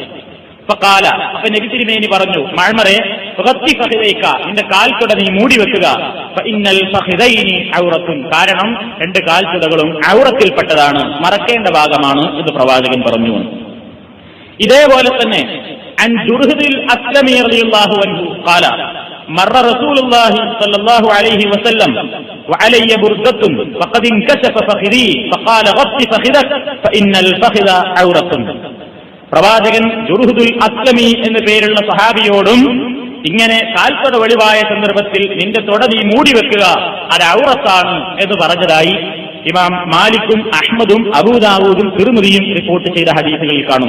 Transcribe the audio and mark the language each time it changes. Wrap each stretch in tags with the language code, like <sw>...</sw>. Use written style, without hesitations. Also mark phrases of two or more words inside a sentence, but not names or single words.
<ml>ഫഖാല, അപ്പൊ നബി തിരുമേനി പറഞ്ഞു, മഅ്മറെ</ml> <ar>غط فخذك,</ar> <ml>നിന്റെ കാൽത്തുട നീ മൂടി വെക്കുക.</ml> <ar>فإن الفخذين عورة,</ar> <ml>കാരണം രണ്ട് കാൽത്തുടകളും ഔറത്തിൽപ്പെട്ടതാണ്, മറക്കേണ്ട ഭാഗമാണ് എന്ന് പ്രവാചകൻ പറഞ്ഞു. ഇതേപോലെ തന്നെ</ml> <ar>عن جرهد الأسلمي رضي الله عنه قال مر رسول الله صلى الله عليه وسلم وعلي بردة فقد انكشف فخذي فقال غط فخذك فإن الفخذ عورة.</ar> <ml>പ്രവാചകൻ ജുർഹുദുൽ അസ്ലമി എന്ന പേരുള്ള സഹാബിയോടും ഇങ്ങനെ കാൽത്തൊട വെളിവായ സന്ദർഭത്തിൽ നിന്റെ തൊട നീ മൂടി വെക്കുക, അത് ഔറത്താണ് എന്ന് പറഞ്ഞതായി ഇമാം മാലിക്കും അഹ്മദും അബൂദാവൂദും തിർമിദിയും റിപ്പോർട്ട് ചെയ്ത ഹദീസുകളിൽ കാണുന്നു.</ml>